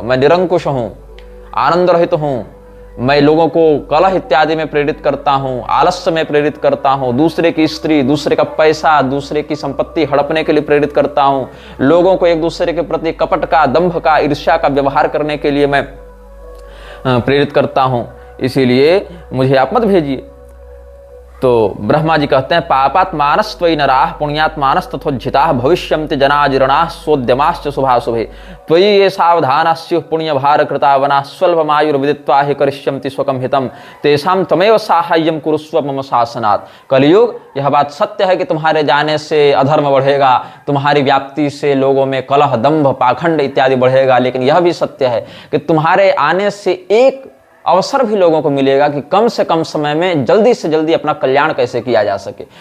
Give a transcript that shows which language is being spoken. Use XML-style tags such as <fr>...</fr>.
<hi>मैं निरंकुश हूँ, आनंद रहित हूँ, मैं लोगों को कलह इत्यादि में प्रेरित करता हूँ, आलस्य में प्रेरित करता हूँ, दूसरे की स्त्री, दूसरे का पैसा, दूसरे की संपत्ति हड़पने के लिए प्रेरित करता हूँ, लोगों को एक दूसरे के प्रति कपट का, दंभ का, ईर्ष्या का व्यवहार करने के लिए मैं प्रेरित करता हूँ, इसीलिए मुझे आप मत भेजिए। तो ब्रह्मा जी कहते हैं,</hi> <sa>पापात्मानस्त्वयि नराः पुण्यात्मानस् तथोज्झिताः भविष्यन्ति जनाजिरणाः सोद्यमाश्च शुभाशुभे त्वयि ये सावधानाः स्युः पुण्यभारकृतावनाः स्वल्पमायुर्विदित्वा हि करिष्यन्ति स्वकं हितं तेषां तमेव साहाय्यं कुरुस्व मम शासनात्।</sa> <hi>कलियुग यह बात सत्य है कि तुम्हारे जाने से अधर्म बढ़ेगा, तुम्हारी व्याप्ति से लोगों में कलह, दंभ, पाखंड इत्यादि बढ़ेगा, लेकिन यह भी सत्य है कि तुम्हारे आने से एक अवसर भी लोगों को मिलेगा कि कम से कम समय में जल्दी से जल्दी अपना कल्याण कैसे किया जा सके।</hi>